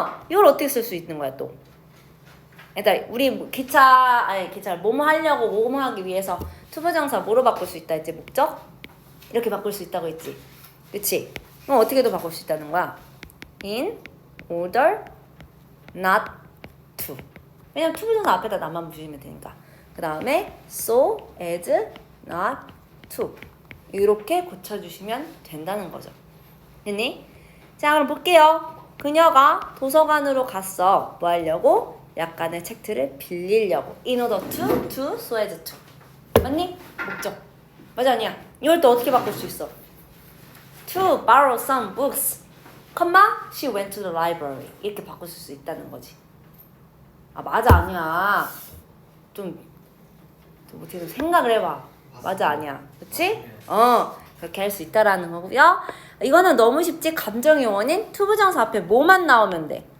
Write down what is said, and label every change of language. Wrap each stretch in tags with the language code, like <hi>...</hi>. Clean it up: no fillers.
<ko>이걸 어떻게 쓸 수 있는 거야 또? 일단 우리 기차를 뭐뭐 하려고 뭐뭐 하기 위해서 투부정사 뭐로 바꿀 수 있다 했지? 목적? 이렇게 바꿀 수 있다고 했지? 그치? 그럼 어떻게도 바꿀 수 있다는 거야?</ko> <en>in order not to.</en> <ko>왜냐면 투부정사 앞에다 나만 붙이면 되니까.</ko> <en>그 다음에 so as not to.</en> <ko>이렇게 고쳐주시면 된다는 거죠. 됐니? 자, 그럼 볼게요. 그녀가 도서관으로 갔어. 뭐 하려고? 약간의 책들을 빌리려고.</ko> <en>in order to, so as to.</en> <ko>맞니? 목적. 맞아, 아니야? 이걸 또 어떻게 바꿀 수 있어?</ko> <en>to borrow some books, she went to the library.</en> <ko>이렇게 바꿀 수 있다는 거지. 아, 맞아, 아니야. 좀 어떻게 생각을 해봐. 맞아, 아니야. 그치? 그렇게 할 수 있다라는 거고요. 이거는 너무 쉽지. 감정의 원인, 투부정사 앞에 뭐만 나오면 돼?</ko>